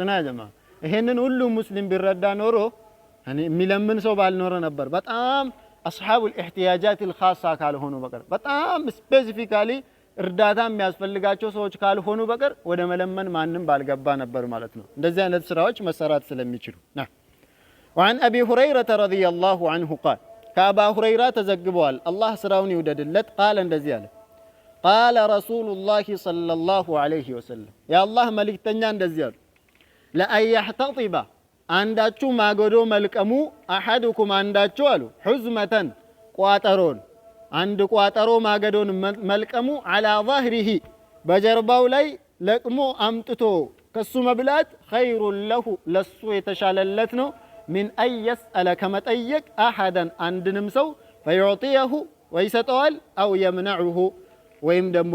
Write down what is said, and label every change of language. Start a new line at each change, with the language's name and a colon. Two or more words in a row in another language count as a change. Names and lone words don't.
Amharic: ነው ያጀማ። ይሄንን ሁሉ ሙስሊም ቢረዳ ኖሮ እኔ የሚለምን ሰው ባልኖረ ነበር። በጣም
Arabic: أصحاب الاحتياجات الخاصة
Amharic: ካልሆኑ በቀር በጣም ስፔሲፊካሊ እርዳታ የሚያስፈልጋቸው ሰዎች ካልሆኑ በቀር ወደ መለመን ማንንም ባልገባ ነበር ማለት ነው። እንደዚህ አይነት ስራዎች መሰራት ስለሚችሉ
Arabic: وعن ابي هريره رضي الله عنه قال
Amharic: ከአባ ሁረይራ ተዘግቧል አላህ ስራውን ይውደድለት ቃል እንደዚህ አለ
Arabic: قال رسول الله صلى الله عليه وسلم
Amharic: የአላህ መልእክተኛ እንደዚህ አሉ
Arabic: لأن يحتطب
Amharic: አንዳችሁ ማገዶ መልቀሙ አሐዱኩም አንዳችሁ አሉ ሁዝመተን ቋጠሮን አንድ ቋጠሮ ማገዶን መልቀሙ
Arabic: على ظهره
Amharic: በጀርባው ላይ ለቅሞ አምጥቶ ከሱ መብላት
Arabic: خير له
Amharic: ለሱ የተሻለለት ነው
Arabic: من أن يسأل
Amharic: ከመጠየቅ አሐደን አንድንም ሰው ፈዩዕጢየሁ ወይሰጠዋል
Arabic: أو يمنعه
Amharic: ወይም ደግሞ